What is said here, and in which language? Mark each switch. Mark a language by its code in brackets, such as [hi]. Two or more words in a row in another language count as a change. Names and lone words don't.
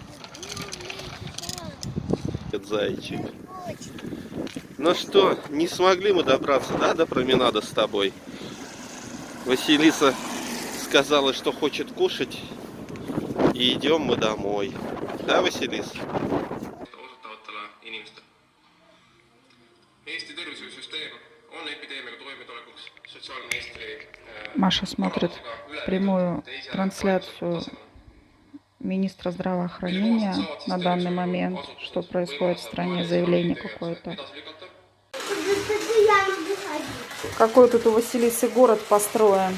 [ru] Ну, Этот зайчик. очень. Ну что, не смогли мы добраться, да, до променада с тобой? Василиса сказала, что хочет кушать, и идем мы домой. Да, Василиса? [et] Osutavatele inimestele. Eesti tervishoiusüsteem on epideemiaga toimetulekuks sotsiaalministri [ru] Маша смотрит прямую трансляцию министра здравоохранения на данный момент, что происходит в стране, заявление какое-то. Я могу ходить. Какой тут у Василисы город построен?